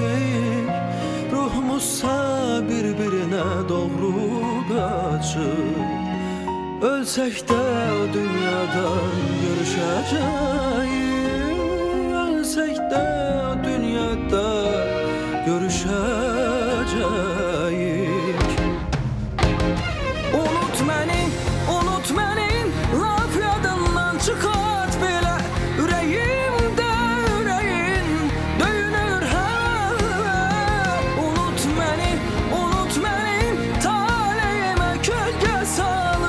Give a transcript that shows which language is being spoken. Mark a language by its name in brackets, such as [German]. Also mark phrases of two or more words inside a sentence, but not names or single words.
[Turkish] Ruhumuzsa birbirine doğru kaçır. Ölsek de o dünyada görüşeceğiz. Ölsek de o dünyada görüşeceğiz. [Azerbaijani] Unut məni, laf yadından çıxart belə. Ürəyimdə ürəyin döyünür hə. Unut məni, taleyimə kölgə salıb.